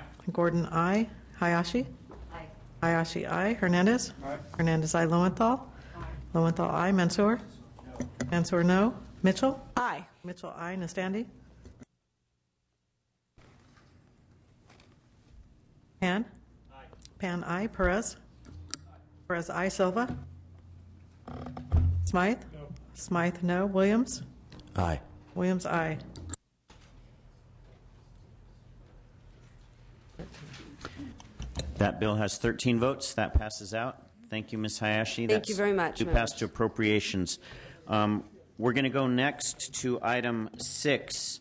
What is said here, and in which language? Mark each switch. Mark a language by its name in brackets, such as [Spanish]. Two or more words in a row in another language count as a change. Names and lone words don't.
[English] Gordon, aye. Hayashi. Aye. Hayashi, aye. Hernandez. Aye. Hernandez, aye. Lowenthal. Aye. Lowenthal, aye. Mansour. No. Mansour, no. Mitchell. Aye. Mitchell, aye. Nastandi. Pan? Aye. Pan, aye. Perez? Aye. Perez, aye. Silva? Smythe? No. Smythe, no. Williams? Aye. Williams, aye. That bill has 13 votes. That passes out. Thank you, Ms. Hayashi. Thank you very much. To pass to appropriations. We're going to go next to item 6.